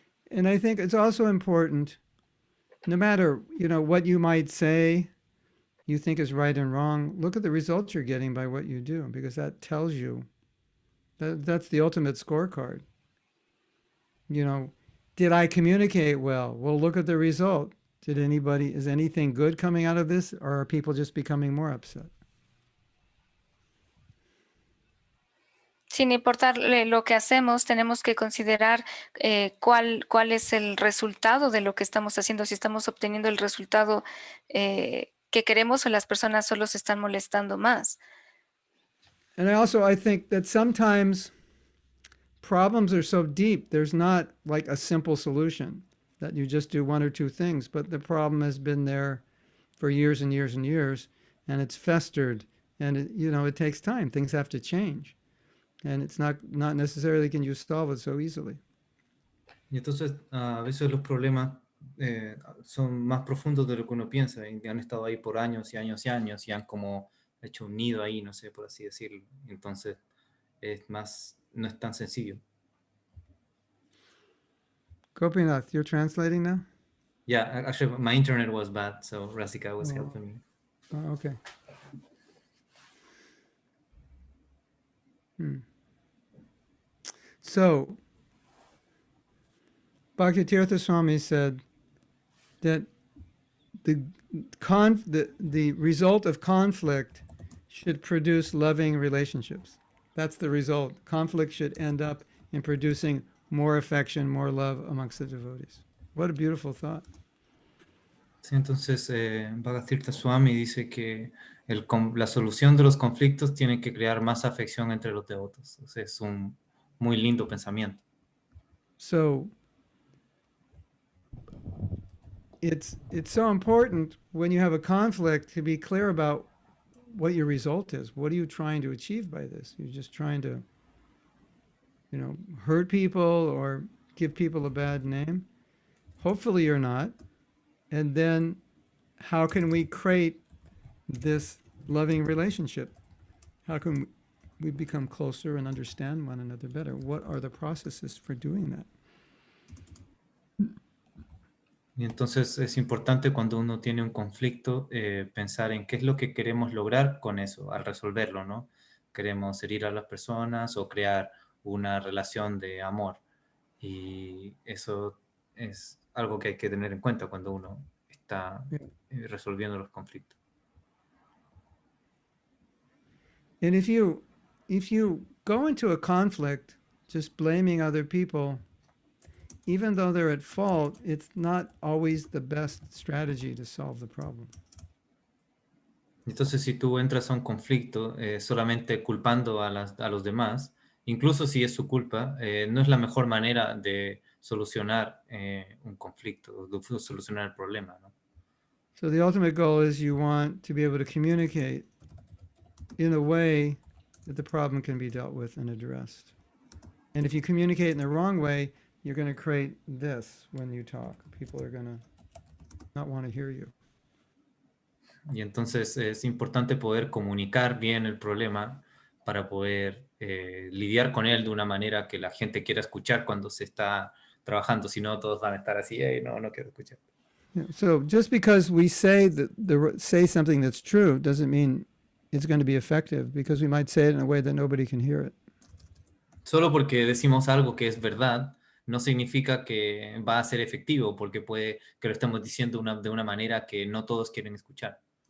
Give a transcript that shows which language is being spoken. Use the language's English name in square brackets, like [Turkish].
[English] And I think it's also important, no matter, you know, what you might say, you think is right and wrong, look at the results you're getting by what you do, because that tells you, that's the ultimate scorecard. You know, did I communicate well? Well, look at the result. Is anything good coming out of this, or are people just becoming more upset? [Spanish] Sin importar lo que hacemos, tenemos que considerar cuál es el resultado de lo que estamos haciendo, si estamos obteniendo el resultado que queremos o las personas solo se están molestando más. [English] And I think that sometimes problems are so deep, there's not like a simple solution that you just do one or two things, but the problem has been there for years and years and years, and it's festered, and it takes time. Things have to change. And it's not necessarily can you solve it so easily. [Spanish] Y entonces a veces los problemas son más profundos de lo que uno piensa y han estado ahí por años y años y años y han como hecho un nido ahí, no sé, por así decirlo. Entonces no es tan sencillo. [English] Gopinath, you're translating now? Yeah, actually, my internet was bad, so Rasika was Oh. helping me. Oh, okay. So, Bhaktitirtha Swami said that the result of conflict should produce loving relationships. That's the result. Conflict should end up in producing more affection, more love amongst the devotees. What a beautiful thought. [Spanish] Sí, entonces, Bhaktitirtha Swami dice que la solución de los conflictos tiene que crear más afección entre los devotos. O sea, es un muy lindo pensamiento. [English] So it's so important when you have a conflict to be clear about what your result is. What are you trying to achieve by this? You're just trying to, hurt people or give people a bad name. Hopefully you're not. And then how can we create this loving relationship? How can we become closer and understand one another better? What are the processes for doing that? [Spanish] Y entonces es importante cuando uno tiene un conflicto pensar en qué es lo que queremos lograr con eso, al resolverlo, ¿no? Queremos herir a las personas o crear una relación de amor. Y eso es algo que hay que tener en cuenta cuando uno está resolviendo los conflictos. [English] And if you go into a conflict just blaming other people, even though they're at fault, it's not always the best strategy to solve the problem. [Spanish] Entonces, si tú entras a un conflicto solamente culpando a los demás, incluso si es su culpa, no es la mejor manera de solucionar un conflicto, de solucionar el problema, ¿no? [English] So the ultimate goal is you want to be able to communicate in a way that the problem can be dealt with and addressed. And if you communicate in the wrong way, you're going to create this when you talk. People are going to not want to hear you. [Spanish] Y entonces es importante poder comunicar bien el problema para poder lidiar con él de una manera que la gente quiera escuchar cuando se está trabajando. Si no, todos van a estar así, "Ey, no quiero escuchar." [English] Yeah, so just because we say say something that's true doesn't mean it's going to be effective, because we might say it in a way that nobody can hear it. [Spanish] Solo porque decimos algo que es verdad, no significa que va a ser efectivo, porque puede que lo estemos diciendo de una manera que no todos quieren escuchar.